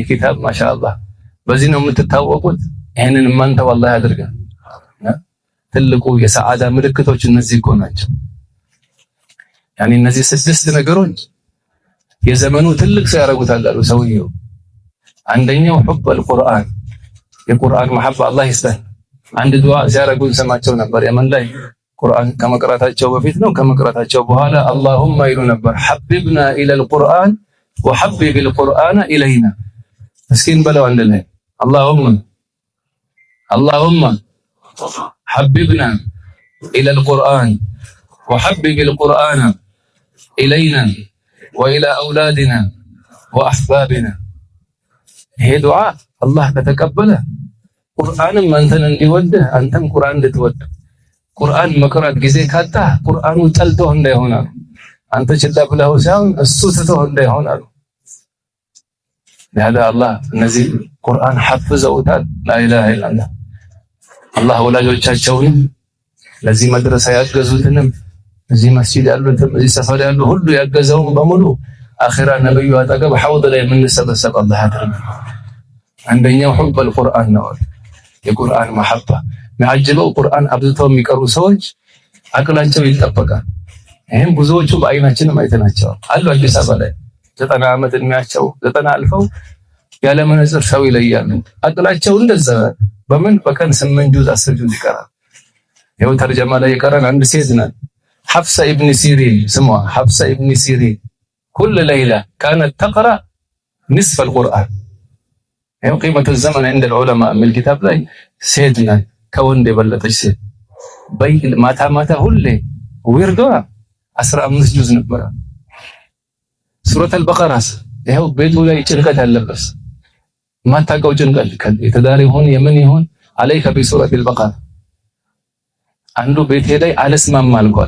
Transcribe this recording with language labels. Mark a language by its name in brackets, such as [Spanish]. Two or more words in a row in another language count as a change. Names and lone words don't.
[Amharic] ኪታብ ማሻአላህ በዚህ ነው የምትታወቁት ይሄንን ማንተ والله ያድርጋል ትልቁ የሰዓዳ ምልክቶች እነዚህ እኮ ናቸው ያኒ እነዚህ 6 ነገሮች የዘመኑ ትልቅ ሰው ያረጉታል አሉ ሰውየው አንደኛው [Arabic] حب القرآن [Amharic] የቁርአን መሐባ አላህ ይስጠን አንድ ዱዓ ሲያረጉ ሰማቸው ነበር የመን ላይ ቁርአን ከመቅራታቸው በፊት ነው ከመቅራታቸው በኋላ اللهم ይሉ ነበር [Arabic] حببنا الى القرآن وحبب القرآن الينا مسكين بلوا عندنا اللهم حببنا الى القرآن وحبب القرآن الينا والى اولادنا واحبابنا [Amharic] ይሄ ዱዓ አላህ ከተቀበለ ቁርአንም አንተን እንዲወድህ አንተም ቁርአን እንድትወድ ቁርአን መቅራት ጊዜ ካጣ ቁርአኑ ጠልቶ እንዳይሆን አንተ ችላ ብለው ሳይሆን እሱ ትቶ እንዳይሆን ያለ አላህ እነዚህ ቁርአን ሐፍዘውታል [Arabic] لا إله إلا الله [Amharic] አላህ ወላጆቻቸውን ለዚህ መድረሳ ያገዙትንም እዚህ መስጂድ ያሉትም እዚህ ሰፈር ያሉ ሁሉ ያገዘውን በሙሉ አኺራ ነብዩ አጠገብ ሐውድ ላይ የምንሰበሰብ አላህ ያድርግ አንደኛው [Arabic] حب القرآن [Amharic] ነው የቁርአን መሐባ የሚያጅበው ቁርአን አብዝተው የሚቀሩ ሰዎች አቅላቸው ይጠበቃል። ይሄን ብዙዎቹ በአይናችንም አይተናቸዋል አሉ። አዲስ አበባ ላይ 90 ዓመት እድሜያቸው 90 አልፈው ያለ መነጽር ሰው ይለያሉ። አቅላቸው እንደዛ በምን በቀን 8 ጁዝ 10 ጁዝ ይቀራል። ይኸው ተርጀማ ላይ የቀረን አንድ ሴት ናት ሐፍሳ ኢብኑ ሲሪን ስሟ ሐፍሳ ኢብኑ ሲሪን [Arabic] كل ليلة كانت تقرأ نصف القرآن። [Amharic] ይኸው ቂመቱ ዘመን [Arabic] عند العلماء من الكتاب [Amharic] ላይ ሴት ናት ከወንድ የበለጠች ሴት ማታ ማታ ሁሌ ወርዷ 15 ጁዝ ነበር። ሱረቱ አልበቀራስ ይኸው ቤቱ ላይ ጭንቀት አለበት። ማታውቀው ጭንቀት የተዳሪ ይሁን የምን ይሁን [Arabic] عليك بسورة البقرة። [Amharic] አንዱ ቤቴ ላይ አልስማማ አልኳለ